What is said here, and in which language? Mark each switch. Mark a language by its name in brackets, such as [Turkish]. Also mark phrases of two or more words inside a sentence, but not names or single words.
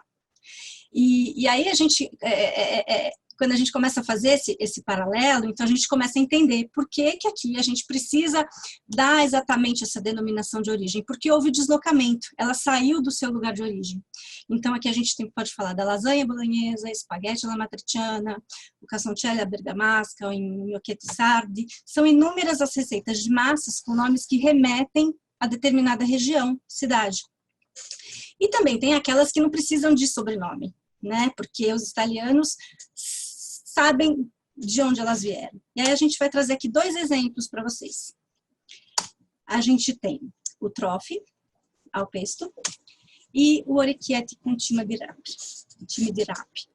[Portuguese] E aí a gente, quando a gente começa a fazer esse paralelo, então a gente começa a entender por que aqui a gente precisa dar exatamente essa denominação de origem, porque houve deslocamento, ela saiu do seu lugar de origem. Então aqui a gente pode falar da lasanha bolonhesa, espaguete alla matriciana, o casoncelli alla bergamasca, o gnocchetti sardi, são inúmeras as receitas de massas com nomes que remetem a determinada região, cidade. E também tem aquelas que não precisam de sobrenome, né? Porque os italianos sabem de onde elas vieram. E aí a gente vai trazer aqui 2 exemplos para vocês. A gente tem o trofi ao pesto e o orecchiette com time di rape.